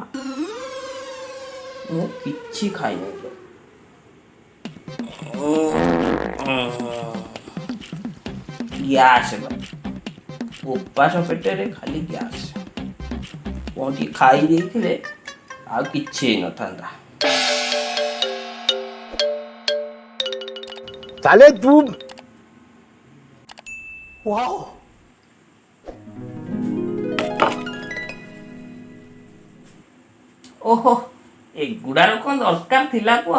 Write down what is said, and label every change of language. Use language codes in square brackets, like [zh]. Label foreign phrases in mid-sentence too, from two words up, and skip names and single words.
[or] ମୁଁ କିଛି ଖାଇନି। ଗ୍ୟାସ୍ ଉପାସ ପେଟରେ ଖାଲି ଗ୍ୟାସ୍। କ'ଣ ଟିକେ ଖାଇ ଦେଇଥିଲେ ଆଉ କିଛି ହେଇନଥାନ୍ତା। [hi] साले तू वाओ [or] ଓହୋ, ଏଗୁଡ଼ାର କ'ଣ ଦରକାର ଥିଲା କୁହ?